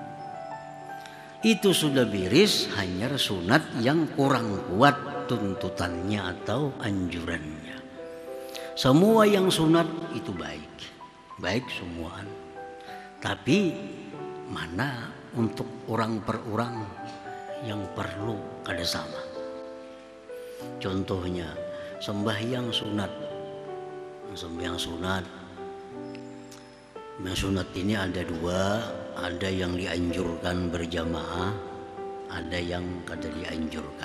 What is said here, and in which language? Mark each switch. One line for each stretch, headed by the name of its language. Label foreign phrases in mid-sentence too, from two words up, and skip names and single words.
Indonesian: Itu sudah beres, hanya sunat yang kurang kuat tuntutannya atau anjurannya. Semua yang sunat itu baik, baik semua. Tapi mana untuk orang per orang yang perlu kada sama. Contohnya sembahyang sunat. Sembahyang sunat. Yang sunat ini ada dua. Ada yang dianjurkan berjamaah, ada yang kada dianjurkan.